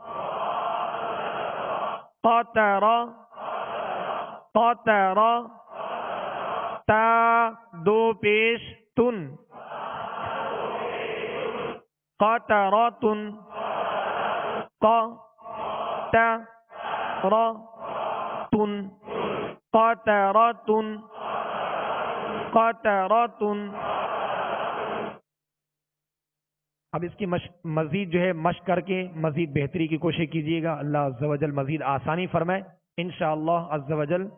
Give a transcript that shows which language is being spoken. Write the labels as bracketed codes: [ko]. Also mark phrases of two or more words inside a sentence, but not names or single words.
[ur] قطر قطر، تا دو پیش تن، قطرۃ، ق تا را تن، قطرۃ، قطرۃ۔ اب اس کی مزید جو ہے مشق کر کے مزید بہتری کی کوشش کیجیے گا، [ar] اللہ عز و جل [ur] مزید آسانی فرمائے [ar] انشاءاللہ عز و جل۔